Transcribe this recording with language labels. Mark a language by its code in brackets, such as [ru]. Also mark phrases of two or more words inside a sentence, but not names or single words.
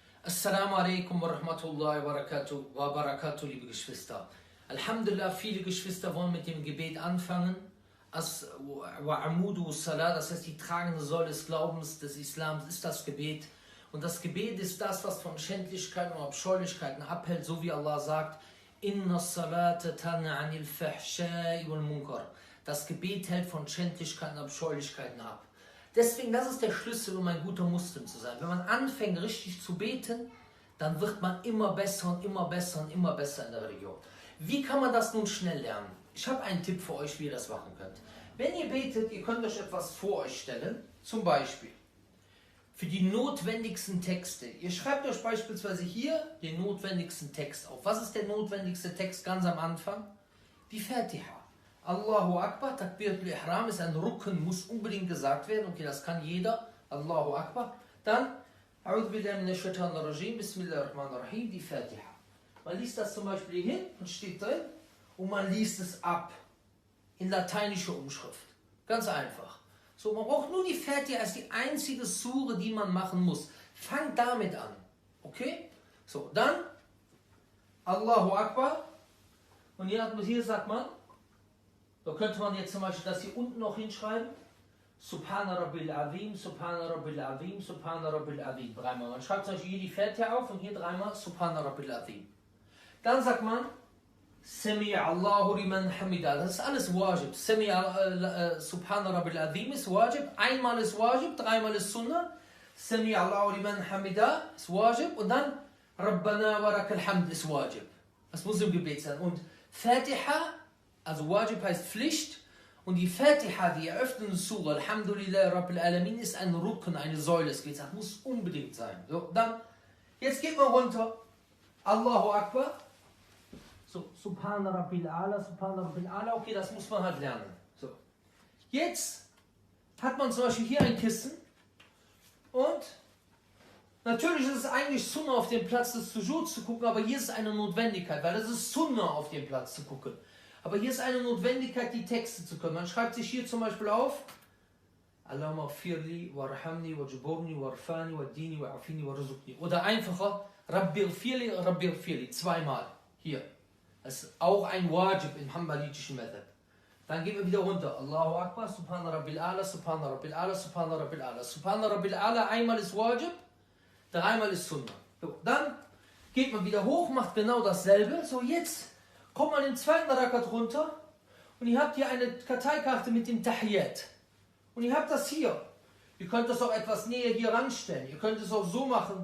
[ar] السلام عليكم ورحمة الله وبركاته, [de] liebe Geschwister. Alhamdulillah, viele Geschwister wollen mit dem Gebet anfangen. Das heißt, die tragende Säule des Glaubens, des Islams ist das Gebet. Und das Gebet ist das, was von Schändlichkeiten und Abscheulichkeiten abhält, so wie Allah sagt, [ar] إن الصلاة تنهى عن الفحشاء والمنكر. [de] Das Gebet hält von Schändlichkeiten und Abscheulichkeiten ab. Deswegen, das ist der Schlüssel, um ein guter Muslim zu sein. Wenn man anfängt, richtig zu beten, dann wird man immer besser und immer besser und immer besser in der Religion. Wie kann man das nun schnell lernen? Ich habe einen Tipp für euch, wie ihr das machen könnt. Wenn ihr betet, ihr könnt euch etwas vor euch stellen, zum Beispiel für die notwendigsten Texte. Ihr schreibt euch beispielsweise hier den notwendigsten Text auf. Was ist der notwendigste Text ganz am Anfang? Die Fatiha. [ar] الله أكبر، تكبيرة الإحرام [de] ist ein Rukn, muss unbedingt gesagt werden. Okay, das kann jeder. [ar] الله أكبر. Dann, أعوذ بالله من الشيطان الرجيم، بسم الله الرحمن الرحيم, [de] die Fatiha. Man liest das zum Beispiel hier hin und steht drin und man liest es ab in lateinischer Umschrift. Ganz einfach. So, man braucht nur die Fatiha als die einzige Sure, die man machen muss. Fangt damit an. Okay? So, dann [ar] الله أكبر. [de] Und hier sagt man, da könnte man jetzt zum Beispiel das hier unten noch hinschreiben. [ar] سبحان ربي العظيم، سبحان ربي العظيم، سبحان ربي العظيم. [de] Dreimal. Man schreibt zum Beispiel hier die Fatiha auf und hier dreimal [ar] سبحان ربي العظيم. [de] Dann sagt man [ar] سمع الله لمن حمده. [de] Das ist alles Wajib. [ar] سبحان ربي العظيم [de] ist Wajib. Einmal ist Wajib, dreimal ist Sunnah. [ar] سمع الله لمن حمده [de] ist Wajib. Und dann [ar] ربنا ولك الحمد [de] ist Wajib. Das muss im Gebet sein. Und Fatiha, also Wajib heißt Pflicht. Und die Fatiha, die eröffnende Surah, [ar] الحمد لله رب العالمين, [de] ist ein Rukn, eine Säule des Gebets. Das muss unbedingt sein. So, dann, jetzt geht man runter. [ar] الله أكبر. So, سبحان ربي الأعلى، سبحان ربي الأعلى. [de] Okay, das muss man halt lernen. So. Jetzt hat man zum Beispiel hier ein Kissen. Und natürlich ist es eigentlich Sunnah, auf dem Platz des Sujud zu gucken, aber hier ist eine Notwendigkeit, weil es ist Sunnah, auf dem Platz zu gucken. Aber hier ist eine Notwendigkeit, die Texte zu können. Man schreibt sich hier zum Beispiel auf [ar] اللهم اغفر لي وارحمني واجبرني وارفعني واهدني وعافني وارزقني. [de] Oder einfacher [ar] رب اغفر لي, [de] zweimal. Hier. Das ist auch ein Wajib im hanbalitischen Method. Dann gehen wir wieder runter. [ar] الله أكبر، سبحان ربي الأعلى، سبحان ربي الأعلى، سبحان ربي الأعلى. سبحان ربي الأعلى, [de] einmal ist Wajib, dreimal ist Sunnah. So, dann geht man wieder hoch, macht genau dasselbe. So, jetzt kommt man im zweiten Rakat runter und ihr habt hier eine Karteikarte mit dem Tahiyyat. Und ihr habt das hier. Ihr könnt das auch etwas näher hier ranstellen. Ihr könnt es auch so machen.